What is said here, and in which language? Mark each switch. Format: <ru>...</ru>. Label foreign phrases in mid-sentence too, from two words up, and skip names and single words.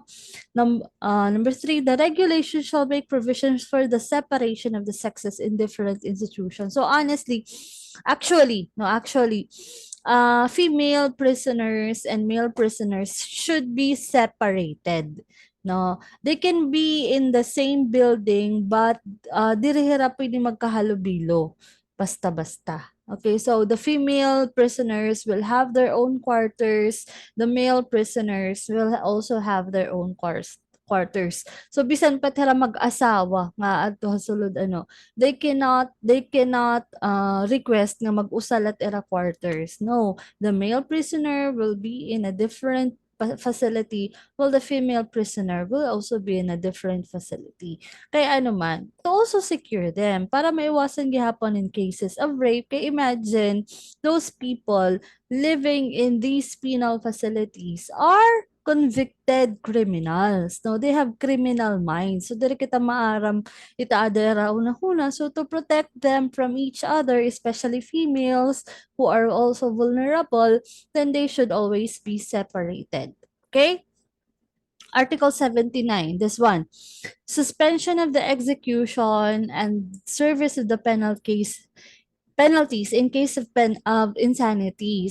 <en>Number three, the regulation shall make provisions for the separation of the sexes in different institutions. So honestly, actually, female prisoners and male prisoners should be separated. No, they can be in the same building, but</en> <war>diri hira pwede magkahalubilo basta-basta.</war> <en>Okay, so the female prisoners will have their own quarters, the male prisoners will also have their own quarters.</en> <war>So bisan pa tira mag-asawa nga adto sulod ano,</war> <en>they cannot request</en> <war>nga mag-usal at era quarters.</war> <en>No, the male prisoner will be in a different facility, while the female prisoner will also be in a different facility.</en> <war>Kaya ano man,</war> <en>to also secure them</en> <war>para maiwasan gihapon</war> <en>in cases of rape. Kaya imagine those people living in these penal facilities are convicted criminals. No, they have criminal minds.</en> <war>So diri kita maaram itaadera una-una.</war> <en>So to protect them from each other, especially females who are also vulnerable, then they should always be separated. Okay? Article 79, this one. Suspension of the execution and service of the penalties in case of insanity.</en>